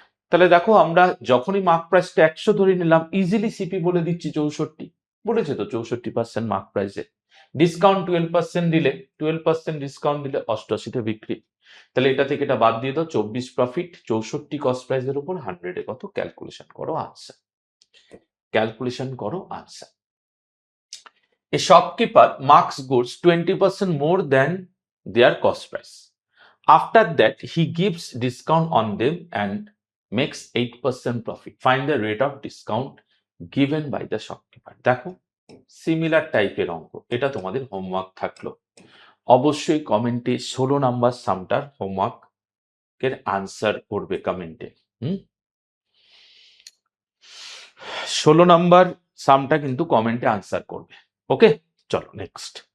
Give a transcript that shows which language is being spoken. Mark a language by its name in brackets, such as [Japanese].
[Bangla] তাহলে দেখো, আমরা যখনই মার্ক প্রাইসটা 100 ধরে নিলাম, ইজিলি সিপি বলে দিচ্ছি 64, বলেছে তো 64% মার্ক প্রাইসে, ডিসকাউন্ট 12% দিলে, 12% ডিসকাউন্ট দিলে 88-তে বিক্রি। তাহলে এটা থেকে এটা বাদ দিয়ে দাও, 24 প্রফিট, 64 কস্ট প্রাইসের উপর 100-এ কত? ক্যালকুলেশন করো আনসার, ক্যালকুলেশন করো answer. [English] A shopkeeper marks goods 20% more than their cost price. After that, he gives discount on them and makes 8% profit. Find the rate of discount given by the shopkeeper. [Bangla] দেখো, similar টাইপের অঙ্ক, এটা তোমাদের homework থাকলো। অবশ্যই কমেন্টে 16 number সামটার homework এর answer করবে কমেন্টে। 16 নাম্বার সামটা কিন্তু কমেন্টে আনসার করবে। ওকে, চলো নেক্সট।